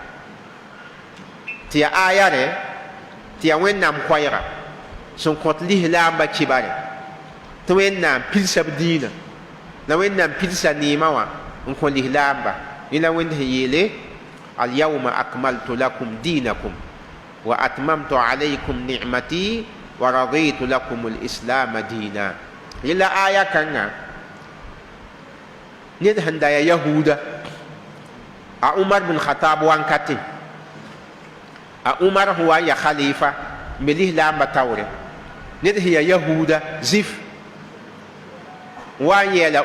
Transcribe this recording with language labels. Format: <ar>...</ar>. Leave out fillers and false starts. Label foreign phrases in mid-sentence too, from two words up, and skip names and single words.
<mos>tɩ yaa ayarɛ tɩ yaa wẽnnaam koɛɛga sẽn kõt lislaambã kɩbare tɩ wẽnnaam pilsa b dĩinã la wẽnnaam pilsa neemã wã n kõ lislaamba yẽla wẽnd sẽn yeele</mos> <ar>اليوم أكملت لكم دينكم وأتممت عليكم نعمتي ورضيت لكم الإسلام دينا</ar> <mos>yẽla aya kãngã ned sẽn da yaa yahuuda a umar bin khatab wãnkate a umar sẽn wa n yaa khalifa n be lislaambã taoore ned sẽn yaa yahuuda zif wa n yɛɛla</mos>